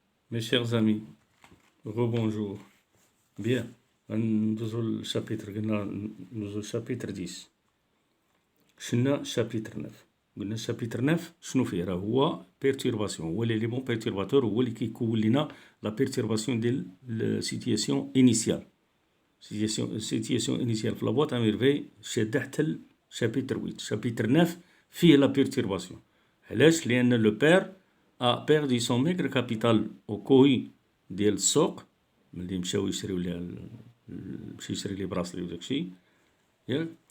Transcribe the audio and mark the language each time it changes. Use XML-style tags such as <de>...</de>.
<fr>Mes chers amis, rebonjour. Bien, nous au chapitre 10.</fr> <ar>شنا chapitre 9. قلنا chapitre 9 شنو فيه؟ راه هو perturbation، هو l'élément perturbateur، هو اللي كيكون لنا la perturbation ديال السيتياسيون initiale. situation initiale في لابواط اميرفي شاده حتى chapitre 8. chapitre 9 فيه la perturbation. علاش؟ لأن لو بير</ar> <fr>a perdu son maigre capital au</fr> <ar>كوي ديال السوق ملي مشاو يشريو ليها مشى يشري لي براسلي وداكشي ياك.</ar>